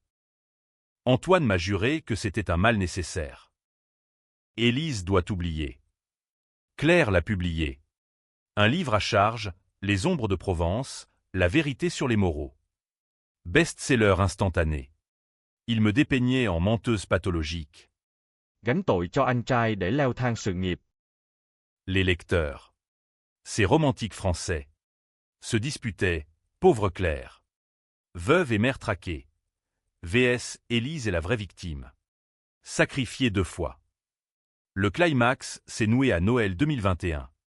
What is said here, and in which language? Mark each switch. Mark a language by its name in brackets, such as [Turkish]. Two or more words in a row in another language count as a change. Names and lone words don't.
[French] Antoine m'a juré que c'était un mal nécessaire. Élise doit oublier. Claire l'a publié. Un livre à charge, Les ombres de Provence, la vérité sur les Moreau. Best-seller instantané. Il me dépeignait en menteuse pathologique. [Vietnamese] Gánh tội cho anh trai để leo thang sự nghiệp. [French] Les lecteurs, ces romantiques français, se disputaient, pauvre Claire. Veuve et mère traquée. VS, Élise est la vraie victime. Sacrifiée 2 fois. Le climax s'est noué à Noël 2021.